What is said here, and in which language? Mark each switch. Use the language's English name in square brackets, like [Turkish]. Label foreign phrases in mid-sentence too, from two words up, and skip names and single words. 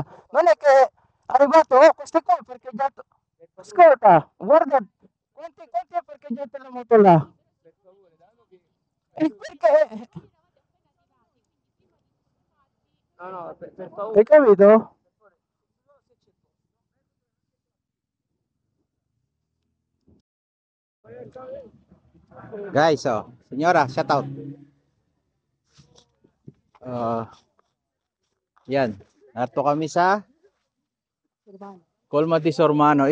[Italian] Non è che è arrivato, oh, questo qua è parcheggiato. Ascolta, guarda, quanti è parcheggiata la moto là? E perché? Hai capito? [English] Guys, oh, senyora, shout out. [Filipino] Yan. Narito kami sa Colma di Sormano.